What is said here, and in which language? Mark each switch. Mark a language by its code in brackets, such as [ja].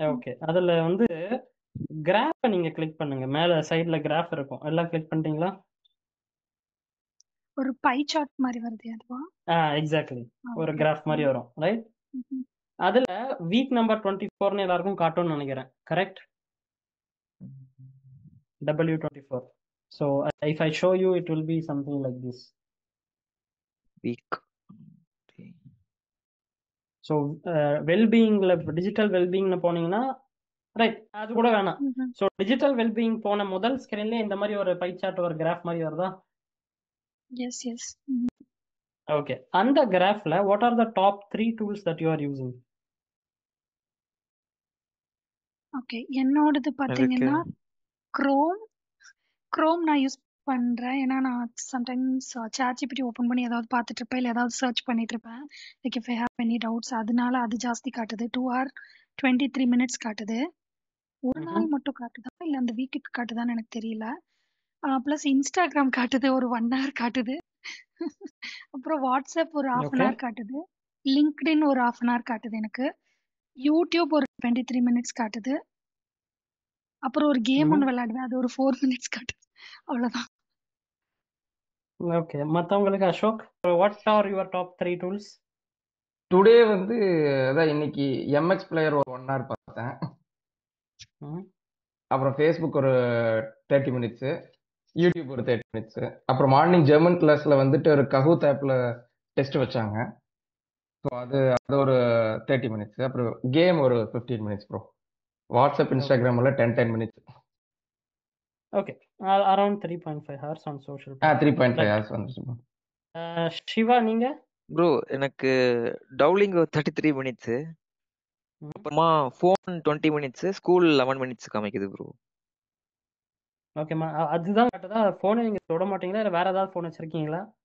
[ta] Okay, அதுல வந்து கிராஃபை நீங்க கிளிக் பண்ணுங்க. மேல சைடுல கிராஃப் இருக்கும், எல்லாம் கிளிக் பண்ணிட்டீங்களா? ஒரு பை சார்ட் மாதிரி வருது அதுவா? எக்ஸாக்ட்லி, ஒரு [en] Okay. [ta] கிராஃப் மாதிரி வரும், ரைட்? ம்ஹும். அதுல வீக் நம்பர் 24ன்னு எல்லாருக்கும் காட்டும்னு நினைக்கிறேன், correct? [en] W24. So if I show you, it will be something like this. Week. [ta] So வெல்பீயிங்ல digital வெல்பீயிங்னு போனீங்கன்னா, ரைட், அது கூட வேணாம். ம்ஹும். ஸோ டிஜிட்டல் வெல்பீயிங் போன முதல் ஸ்கிரீன்ல இந்த மாதிரி ஒரு பை சார்ட், ஒரு கிராஃப் மாதிரி வருதா? [en] Yes, yes. ம்ஹும். Okay, [ta] அந்த கிராஃப்ல [en] What are the top 3 tools that you are using? [ta] Okay, என்னோடது எனக்கு பாத்தீங்கன்னா க்ரோம் நான் யூஸ் பண்றேன். ஏன்னா நான் சம்டைம்ஸ் ChatGPT ஓபன் பண்ணி ஏதாவது பார்த்துட்டு இருப்பேன், இல்லை ஏதாவது சர்ச் பண்ணிட்டு இருப்பேன். [en] like if I have any doubts, [ta] அதனால அது ஜாஸ்தி காட்டுது. [en] 2 hour 23 minutes [ta] காட்டுது. ஒரு நாள் மட்டும் காட்டுதா இல்லை அந்த வீக்குக்கு காட்டுதான்னு எனக்கு தெரியல. ப்ளஸ் இன்ஸ்டாகிராம் காட்டுது, ஒரு 1 hour காட்டுது. அப்புறம் வாட்ஸ்அப் ஒரு half an [en] Okay. [ta] hour காட்டுது. லிங்க்டின் ஒரு half an hour காட்டுது எனக்கு. யூடியூப் ஒரு 23 minutes காட்டுது. அப்புறம் ஒரு கேம் ஒன்று விளையாடுவேன், அது ஒரு 4 minutes காட்டுது. அவ்வளவுதான். [en] okay, [ta] மற்றவங்களுக்கு [en] Ashok, what are your top 3 tools? [ta] Today வந்து அதான் இன்னைக்கு எம்எக்ஸ் பிளேயர் ஒரு 1 hour பார்த்தேன். அப்புறம் ஃபேஸ்புக் ஒரு 30 minutes, யூடியூப் ஒரு 30 minutes. அப்புறம் மார்னிங் ஜெர்மன் கிளாஸ்ல வந்துட்டு ஒரு கஹூத் ஆப்ல டெஸ்ட் வச்சாங்க. ஸோ அது ஒரு 30 minutes. அப்புறம் கேம் ஒரு 15 minutes ப்ரோ. வாட்ஸ்அப் இன்ஸ்டாகிராம் எல்லாம் 10 minutes. [en] okay, around 3.5 hours on social [ta] 3.5 hours வந்துச்சு ப்ரோ. சிவா, நீங்க? ப்ரோ எனக்கு டவுலிங் 33 minutes, அப்புறமா ஃபோன் 20 minutes, ஸ்கூல் 11 minutes காமிக்குது ப்ரோ. ஓகேம்மா, அதுதான் காட்டுதா? ஃபோனை நீங்க தொட மாட்டீங்களா, இல்லை வேற ஏதாவது ஃபோன் வச்சிருக்கீங்களா?